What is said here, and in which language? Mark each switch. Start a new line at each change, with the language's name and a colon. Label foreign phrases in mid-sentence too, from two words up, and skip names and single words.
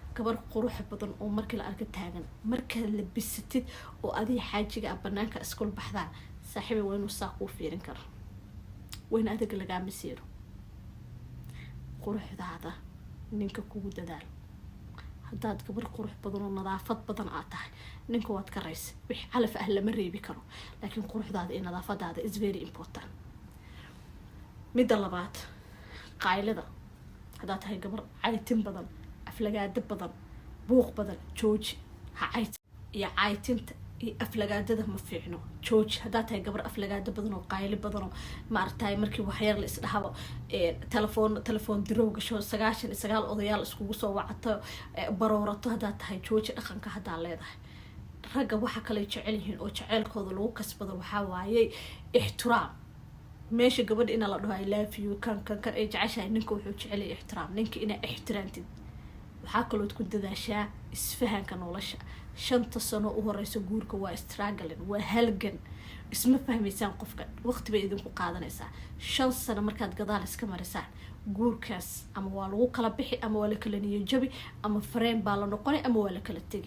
Somali: gabar qurux badan oo markii la arka taagan, markaad labisatid oo adiga xaajiga ah banaanka iskul baxdaan saaxiibay waa inuu saa kuu fiirin karo, waa in adiga lagaa masiiro. quruxdaada ninka kugu dadaal. haddaad gabar qurux badan oo nadaafad badan aad tahay ninka waad ka raysa. wix calaf ah lama reebi karo, laakiin quruxdaada iyo nadaafadaada
English: is very important.
Somali: midda labaad, qaylada. haddaad tahay gabar caytin badan, aflagaado badan, buuq badan, jooji. ha caytin iyo caytinta iyo aflagaadada ma fiicno, jooji. haddaad tahay gabar aflagaado badan oo qayli badan oo maaragtay markii waxyar la isdhahabo telefoon dirow gasho 99 odayaal iskugu soo wacato baroorato, haddaad tahay jooji. dhaqanka haddaa leedahay. ragga waxa kale jecel yihiin oo jaceylkooda lagu kasbado waxaa waaye ixtiraam. meesha gabadha ina la dhaho
English: I love you
Somali: kan ay jeceshahay, ninka wuxuu jecel yahay ixtiraam. ninka inaa ixtiraamtid. waxaa kaloo ku dadaashaa isfahanka nolosha. 5 sano u horeyso guurka waa struggling, waa halgan. isma fahmaysaan qofka, waqti bay idinku qaadanaysaa. 5 sano markaad gadaal iska marisaan guurkaas ama waa lagu kala bixi ama waa la kala niyo jabi ama fareen baa la noqonay ama waa la kala tegi.